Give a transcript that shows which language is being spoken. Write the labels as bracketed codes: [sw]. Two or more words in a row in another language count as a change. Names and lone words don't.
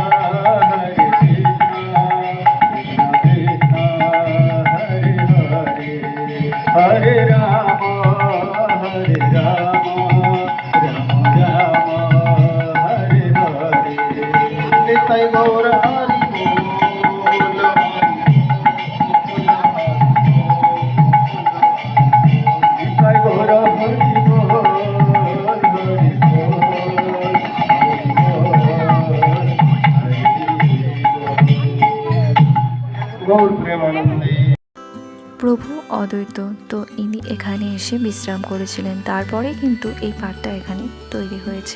[sa] कृष्ण कृष्ण हरे राम हरे राम राम राम हरे हरे [bn] নিতাই গৌর হরি বোল নিতাই গৌর হরি বোল গৌর প্রেমানন্দে। প্রভু অদ্বৈত, তো ইনি এখানে এসে বিশ্রাম করেছিলেন, তারপরে কিন্তু এই পাঠটা এখানে তৈরি হয়েছে।